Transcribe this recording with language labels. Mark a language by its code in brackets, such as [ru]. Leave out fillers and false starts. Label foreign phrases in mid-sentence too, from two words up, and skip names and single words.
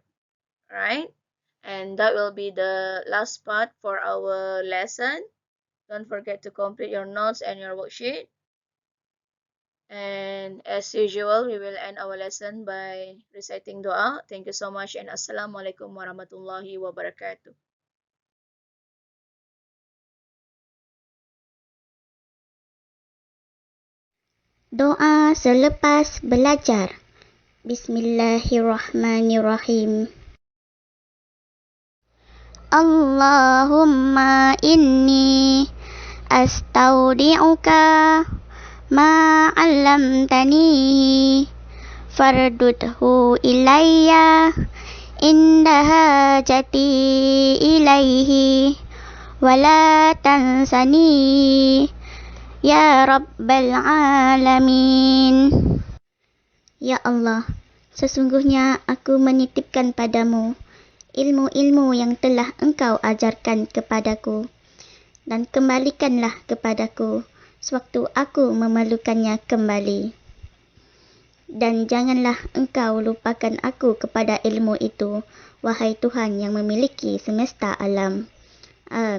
[en] Right, and that will be the last part for our lesson. Don't forget to complete your notes and your worksheet. And as usual, we will end our lesson by reciting dua. Thank you so much, and [ar] السلام عليكم ورحمة الله وبركاته. [ms] Doa selepas belajar. [ar] بسم الله الرحمن الرحيم. اللهم إني أستودعك ما علمتني فاردده إلي عند حاجتي إليه ولا تنسني يا رب العالمين. [ms] Ya Allah, sesungguhnya aku menitipkan padamu ilmu-ilmu yang telah engkau ajarkan kepadaku, dan kembalikanlah kepadaku sewaktu aku memerlukannya kembali. Dan janganlah engkau lupakan aku kepada ilmu itu, wahai Tuhan yang memiliki semesta alam.